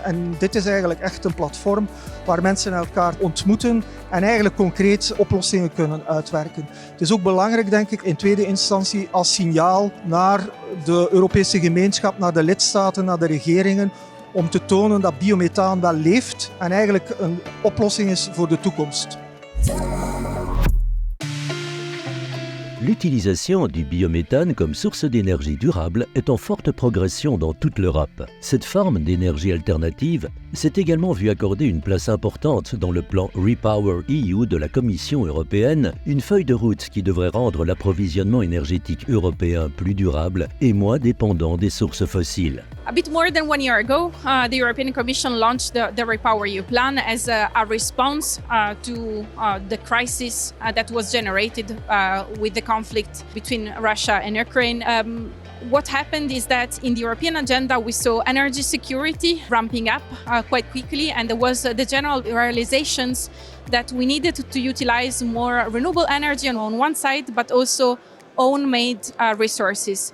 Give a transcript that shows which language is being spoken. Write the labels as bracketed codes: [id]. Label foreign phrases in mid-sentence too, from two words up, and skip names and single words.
[nl] En dit is eigenlijk echt een platform waar mensen elkaar ontmoeten en eigenlijk concreet oplossingen kunnen uitwerken. Het is ook belangrijk, denk ik, in tweede instantie als signaal naar de Europese gemeenschap, naar de lidstaten, naar de regeringen, om te tonen dat biomethaan wel leeft en eigenlijk een oplossing is voor de toekomst. [fr] L'utilisation du biométhane comme source d'énergie durable est en forte progression dans toute l'Europe. Cette forme d'énergie alternative s'est également vue accorder une place importante dans le plan Repower EU de la Commission européenne, une feuille de route qui devrait rendre l'approvisionnement énergétique européen plus durable et moins dépendant des sources fossiles. [en] A bit more than 1 year ago, the European Commission launched the Repower EU plan as a response to the crisis that was generated with the conflict between Russia and Ukraine. What happened is that in the European agenda we saw energy security ramping up quite quickly, and there was the general realizations that we needed to utilize more renewable energy on one side, but also own-made resources.